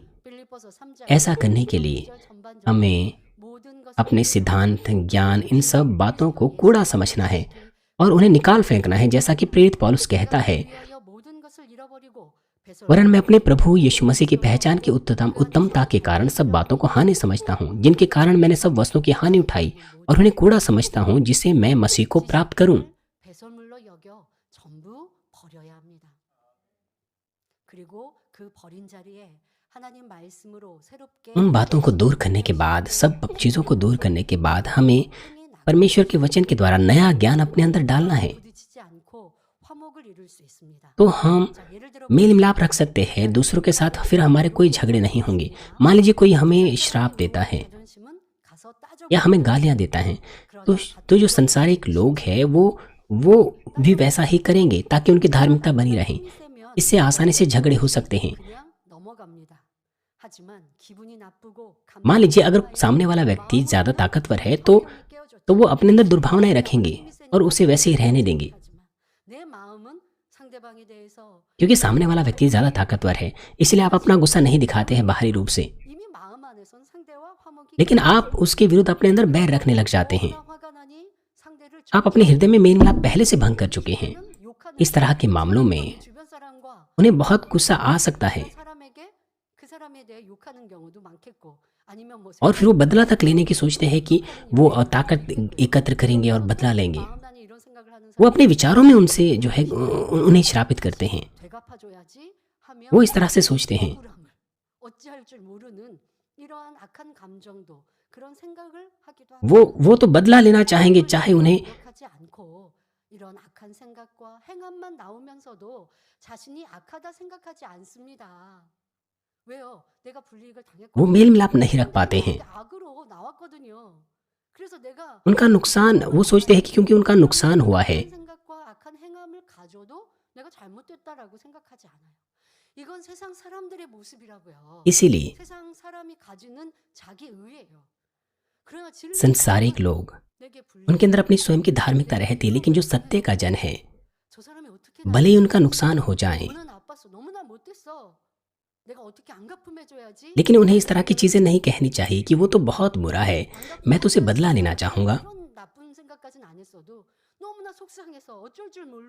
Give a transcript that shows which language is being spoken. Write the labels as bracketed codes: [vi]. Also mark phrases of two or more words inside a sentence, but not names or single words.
[hi] ऐसा करने के लिए हमें अपने सिद्धांत, ज्ञान, इन सब बातों को कूड़ा समझना है और उन्हें निकाल फेंकना है, जैसा कि प्रेरित पौलुस कहता है, वरन मैं अपने प्रभु यीशु मसीह की पहचान की उत्तमता के कारण सब बातों को हानि समझता हूँ, जिनके कारण मैंने सब वस्तुओं की हानि उठाई और उन्हें कूड़ा समझता हूँ, जिससे मैं मसीह को प्राप्त करूँ। [ko] 배설물로 여겨 전부 버려야 합니다. 그리고 그 버린 자리에 하나님 말씀으로 새롭게 [hi] उन बातों को दूर करने के बाद, सब चीज़ों को दूर करने के बाद हमें परमेश्वर के वचन के द्वारा नया ज्ञान अपने अंदर डालना है, [ko] 부딪히지 않고 화목을 이룰 수 있습니다. [hi] तो हम [ko] 자, 예를 들어 [hi] मेल मिलाप रख सकते हैं दूसरों के साथ, फिर हमारे कोई झगड़े नहीं होंगे। मान लीजिए कोई हमें श्राप देता है [ko] 자존심은 가서 따져 [hi] या हमें गालियां देता है, तो जो संसारिक लोग हैं वो भी वैसा ही करेंगे ताकि उनकी धार्मिकता बनी रहे। [ko] 세면 [hi] इससे आसानी से झगड़े हो सकते हैं। [ko] 그냥 넘어갑니다. 하지만 기분이 나쁘고 [hi] मान लीजिए अगर सामने वाला व्यक्ति ज़्यादा ताकतवर है तो वो अपने अंदर दुर्भावनाएं रखेंगे और उसे वैसे ही रहने देंगे, [ko] 내 마음은 상대방에 대해서 [hi] क्योंकि सामने वाला व्यक्ति ज़्यादा ताकतवर है। इसलिए आप अपना गुस्सा नहीं दिखाते हैं बाहरी रूप से, [ko] 이미 마음 안에선 상대와 화목이 [hi] लेकिन आप उसके विरुद्ध अपने अंदर बैर रखने लग जाते हैं। [ko] 화가 나니 상대를 [hi] आप अपने हृदय में मेल मिलाप पहले से भंग कर चुके हैं। [ko] 욕하는 [hi] इस तरह के मामलों में [ko] 주변 사람과 [hi] उन्हें बहुत गुस्सा आ सकता है [ko] 사람에게 그 사람에 대해 욕하는 경우도 많겠고 아니면 뭐 [hi] और फिर वो बदला तक लेने की सोचते हैं कि वो ताकत एकत्र करेंगे और बदला लेंगे। [ko] 마음단이 이런 생각을 하는 [hi] वो अपने विचारों में उनसे जो है उन्हें श्रापित करते हैं। [ko] 되갚아줘야지 하며 [hi] वो इस तरह से सोचते हैं। [ko] 억울함을 어찌할 줄 모르는 이러한 악한 감정도 그런 생각을 하기도 하고 [hi] वो तो बदला लेना चाहेंगे, चाहे उन्हें [ko] 노력하지 않고 이런 악한 생각과 행함만 나오면서도 자신이 악하다 생각하지 않습니다. 왜요? 내가 불이익을 [hi] वो [ko] 당했거든요. [hi] मेल मिलाप नहीं रख पाते हैं। [ko] 악으로 나왔거든요. 그래서 내가 [hi] उनका नुकसान, वो सोचते हैं कि क्योंकि उनका नुकसान हुआ है, [ko] 악한 생각과 악한 행함을 가져도 내가 잘못됐다라고 생각하지 않아요. 이건 세상 사람들의 모습이라고요. [hi] इसीलिए [ko] 세상 사람이 가지는 자기 의예요. 그러나 진리 [hi] संसारिक लोग, [ko] 내게 불리해. [hi] उनके अंदर अपनी स्वयं की धार्मिकता रहती है, लेकिन जो सत्य का जन है, [ko] 저 사람이 어떻게 [hi] भले ही उनका नुकसान हो जाए, [ko] 너는 나빴어. 너무나 못됐어. 내가 어떻게 안 갚음해줘야지. [hi] लेकिन उन्हें इस तरह की चीज़ें नहीं कहनी चाहिए कि वो तो बहुत बुरा है, मैं तो उसे बदला लेना चाहूँगा। [ko] 그런 나쁜 생각까지는 안 했어도 너무나 속상해서 어쩔 줄 모르고